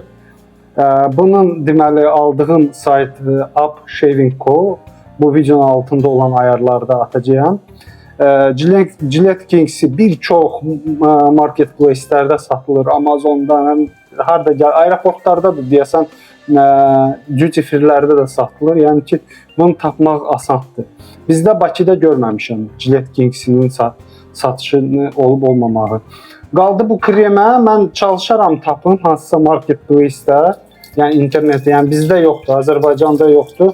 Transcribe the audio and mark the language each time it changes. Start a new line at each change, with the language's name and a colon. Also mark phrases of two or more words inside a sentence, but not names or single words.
Azerbaijani: Bunun deməli aldığım sayt Up Shaving Co. Bu videonun altında olan ayarlarda atacağım. Gillette Kings'i bir çox marketplace-lərdə satılır, Amazonda, harda gəl, aeroportlarda da deyəsən
English: duty free-
Azerbaijani: lərdə də satılır. Yəni ki, bunu tapmaq asandır. Bizdə Bakıda görməmişəm Gillette Kings'in satışını olub-olmamağı. Qaldı bu kremə, mən çalışaram tapım hansısa marketplace-də, yəni internetdə, yəni bizdə yoxdur, Azərbaycanda yoxdur.